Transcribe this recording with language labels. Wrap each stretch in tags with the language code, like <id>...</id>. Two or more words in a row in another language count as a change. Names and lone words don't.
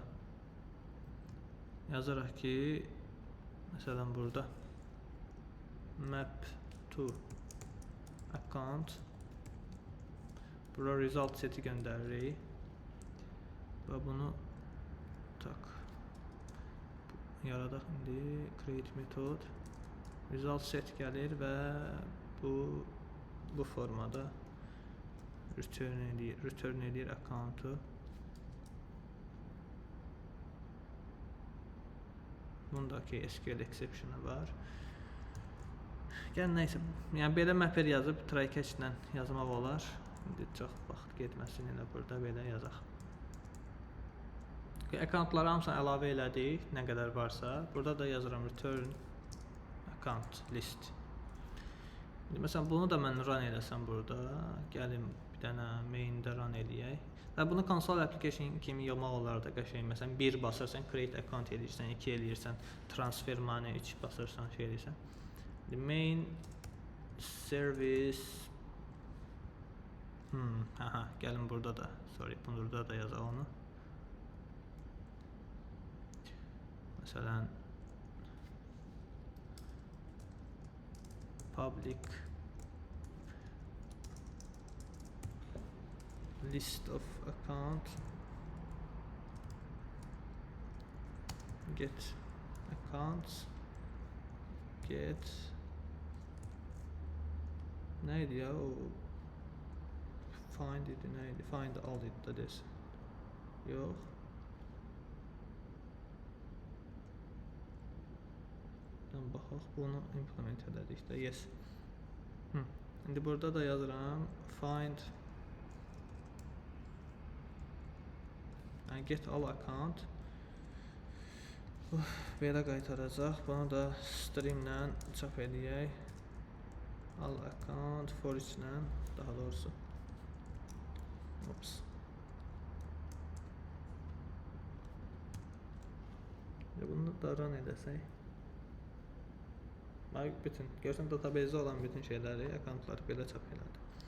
<az>Yazaraq ki məsələn burada</az> <en>map to account,</en> <az>bura result seti göndəririk və bunu yaradaq indi</az> <en>create method, result set</en> <az>gəlir və bu formada return edir account-u. Bundakı</az> <en>SQL exception-</en> <az>ı var. Gəl nəysə, yəni belə mapper yazıb</az> <en>try catch-</en> <az>lə yazmaq olar. İndi çox vaxt getməsin, elə burada belə yazaq. Account-ları hamısını əlavə elədik, nə qədər varsa. Burada da yazıram</az> <en>return account list.</en> <az>İndi məsələn bunu da mən run eləsəm burada, gəlim bir dənə main-də run eləyək. Və bunu</az> <en>console application</en> <az>kimi yapmaq olar da qəşəng. Məsələn 1 basırsan</az> <en>create account</en> <az>eləyirsən, 2 eləyirsən</az> <en>transfer money,</en> <az>3 basırsan şey eləyirsən.</az> <en>The main service</en> <az>gəlin burada da, burada da yazaq onu. Məsələn</az> <en>public list of account, get accounts, get</en> <az>neydi ya o find idi neydi,</az> <en>find all it</en> <az>da desin. Yox. Baxaq, bunu implement edədik də, yes. İndi burada da yazıram</az> <en>find get all account.</en> <az>Belə qaytaracaq. Bunu da string-lə çap edək.</az> <en>All account for each-</en> <az>lə, daha doğrusu. Ops. Bunu da run edəsək. Bütün, görsən database-də olan bütün şeyləri, accountları belə çap elədi.</az>